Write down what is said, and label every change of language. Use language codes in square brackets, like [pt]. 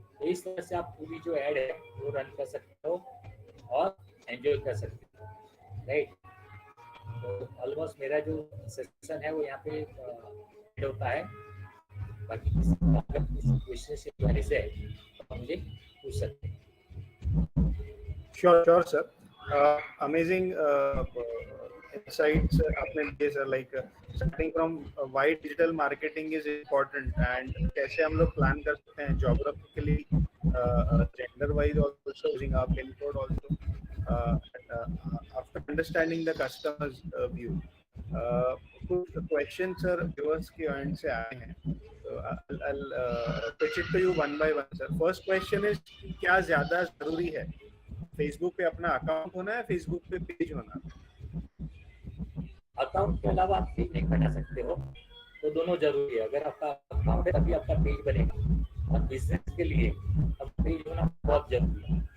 [hi] तो इस तरह से आप पूरी जो ऐड है वो रन कर सकते हो और एंजॉय कर सकते हो, राइट। तो ऑलमोस्ट मेरा जो सेशन है वो यहाँ पे एंड होता है। बाकी किसी क्वेश्चन से पहले से तो मुझे पूछ सकते हैं। [en] Sure, sir. Amazing insights [hi] आपने दिए sir, [en] like starting from why digital marketing is important and [hi] कैसे हम लोग [en] plan [hi] कर सकते हैं [en] geographically, gender wise also, using our pin code also, after understanding the customer's view. [hi] कुछ [en] questions sir viewers के end [hi] से आए हैं, [en] so I'll pitch it to you one by one sir. First question is [hi] क्या ज़्यादा ज़रूरी है, Facebook पे अपना अकाउंट होना है, फेसबुक पे पेज होना है? अकाउंट के अलावा आप पेज नहीं बना सकते हो, तो दोनों जरूरी है। अगर आपका अकाउंट है तभी आपका पेज बनेगा और बिजनेस के लिए अब पेज होना बहुत जरूरी है।